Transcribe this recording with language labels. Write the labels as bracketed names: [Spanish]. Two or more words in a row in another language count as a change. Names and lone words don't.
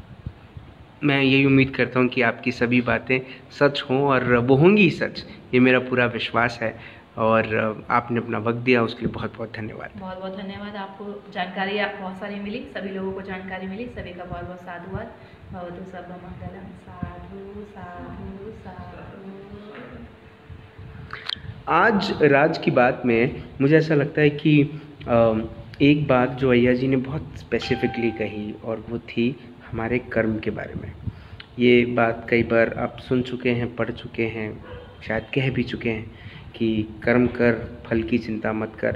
[Hindi] मैं यही उम्मीद करता हूँ कि आपकी सभी बातें सच हों, और वो होंगी सच, ये मेरा पूरा विश्वास है। और आपने अपना वक्त दिया, उसके लिए बहुत बहुत धन्यवाद। बहुत बहुत धन्यवाद। आपको जानकारी बहुत सारी मिली, सभी लोगों को जानकारी मिली, सभी का बहुत बहुत साधुवाद। [Pali] भवतु सर्वमंगलम। साधु साधु साधु। [Hindi] आज राज की बात में मुझे ऐसा लगता है कि एक बात जो अय्या जी ने बहुत स्पेसिफिकली कही, और वो थी हमारे कर्म के बारे में। ये बात कई बार आप सुन चुके हैं, पढ़ चुके हैं, शायद कह भी चुके हैं कि कर्म कर, फल की चिंता मत कर।